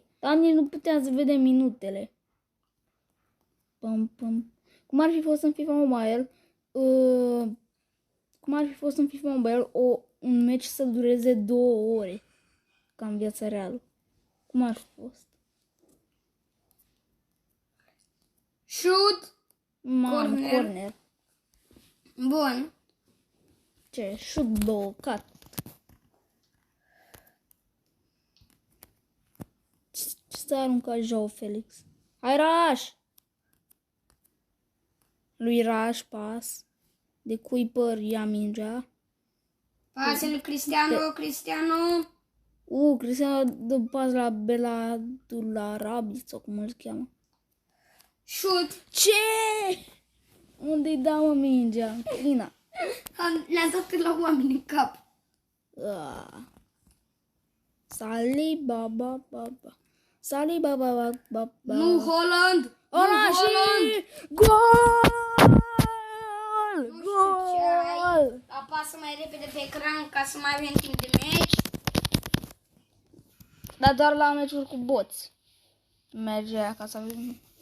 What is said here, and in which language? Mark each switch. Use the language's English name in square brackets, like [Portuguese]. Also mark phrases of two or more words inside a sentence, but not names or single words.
[Romanian] Dar nici nu puteam să vedem minutele. Cum ar fi fost în FIFA Mobile, un meci să dureze 2 ore, ca în viața reală. Cum ar fi fost? Shoot! Corner. Bun. Ce? Șut blocat. Ce s-a aruncat Joao Felix? Hai, Raș! Lui Raș, pas. De Kuiper ia mingea. Pase lui Cristiano. Cristiano dă pas la Beladularabi sau cum îl cheamă. Shoot! Ce? Unde-i dau mă mingea? Lina. Le-am dat la oameni în cap. Sali baba baba. Sali baba baba. Nu, Holland! Ora și gol! Nu știu ce ai. Apasă mai repede pe ecran ca să mai avem timp de meci. Dar doar la meciuri cu boți. Merge aia ca să avem...